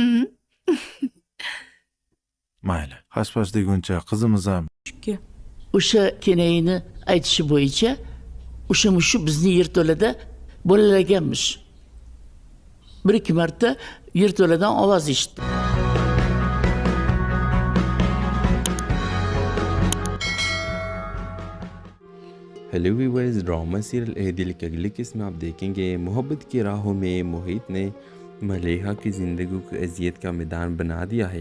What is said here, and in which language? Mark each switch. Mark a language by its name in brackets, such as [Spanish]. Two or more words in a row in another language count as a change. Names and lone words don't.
[Uzbek] Mayli, hash-pash deguncha qizimiz ham O'sha kenayini aytishi bo'yicha o'sha mushu bizni yerto'lada bolalaganmish. Bir-ikki marta yerto'ladan ovoz eshitdim. [English] hello viewers, drama serial [Urdu] اے دل کی اگلی قسم میں آپ دیکھیں گے محبت کی راہوں میں موہت نے ملیحہ کی زندگی کو اذیت کا میدان بنا دیا ہے.